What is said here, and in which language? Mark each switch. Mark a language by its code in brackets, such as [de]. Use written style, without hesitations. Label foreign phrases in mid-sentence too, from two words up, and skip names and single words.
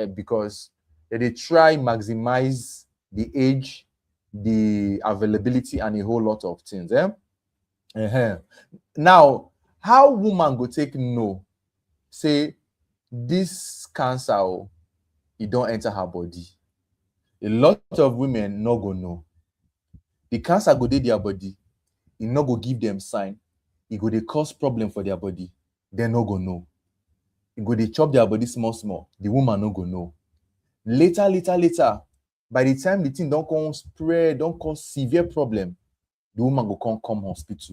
[pcm] Now because that they try maximize the age, the availability, and a whole lot of things. Now, how woman go take know, say this cancer it don't enter her body? A lot of women no go know. The cancer go dey their body, e no go give them sign, e go dey cause problem for their body, dem no go know. E go dey chop their body small small, the woman no go know. Later, by the time the thing don come spread, don cause severe problem, the woman go come hospital.